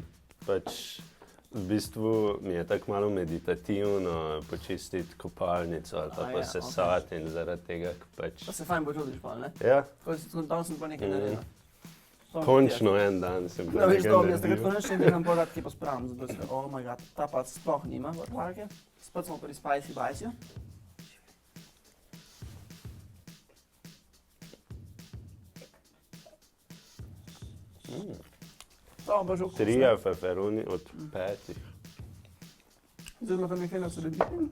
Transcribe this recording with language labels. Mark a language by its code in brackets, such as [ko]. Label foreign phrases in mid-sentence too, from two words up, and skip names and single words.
[sl] Pač v bistvu mi je tako malo meditativno počistiti kopalnico ali pa posesati in zaradi tega, pač... Pa se fajn počutiš pa, ne? Ja, Tam sem pa nekaj naredil. končno en dan sem Ja, veš, to mi je, naredil. takrat končno delam podatki pa spravim, zato se, [en] oh my god, [sl] ta pa sploh nima vrtlarke. Spet smo pri Spicy Bajsju. To bo že okusno. 3 peperoni od 5. Zdaj ima tam nekaj na sredini.